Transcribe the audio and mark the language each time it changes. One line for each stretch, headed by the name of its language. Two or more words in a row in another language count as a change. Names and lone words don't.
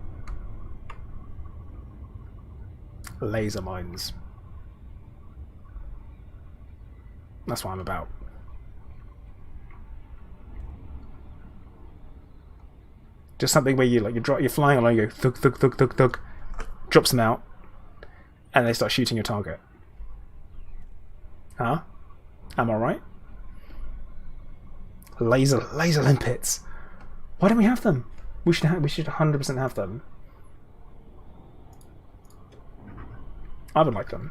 English: Laser mines. That's what I'm about. Just something where you're flying along, you go thug thug thug thug thug, drops them out, and they start shooting your target. Huh? Am I right? Laser limpets. Why don't we have them? We should 100% have them. I would like them.